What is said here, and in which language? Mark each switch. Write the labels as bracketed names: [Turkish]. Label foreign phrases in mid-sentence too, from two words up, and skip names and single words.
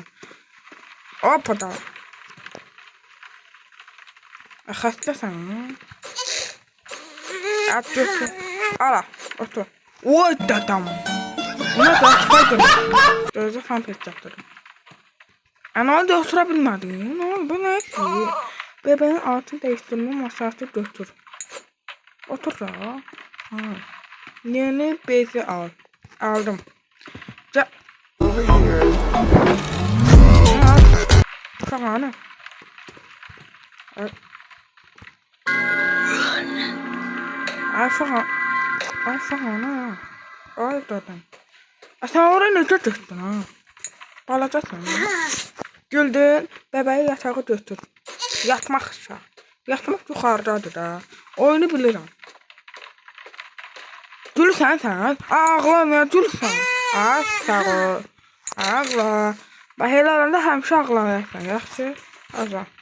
[Azerbaijani] Hoppa da. Xəstəsən. Götür. Ala, otur. Vay dadam. Buna da çıxaydım. Gözü fan pek çatdırdım. Ne oldu, otura bilmədim. Ne oldu, bu nə ki? [Turkish] Bebeğin altı değiştirme masası götür. [Azerbaijani] Otur da. Yeni bezi al. Aldım. [Turkish] Şahane. Şahane. Ay dadam. Sen oraya ne çıktın ha? [Azerbaijani] Balacasın. Güldün. [Turkish] Bebeği yatağı [Azerbaijani] götür. Yatmaq uşaq. Yatmaq yuxarıdadır da. Oyunu bilirəm. Gülsən sən. Ağla, nə gülsən? Sağ ol. Ağla. Bax, elə olanda həmişə ağlayırsan. Yaxşı? Ağla.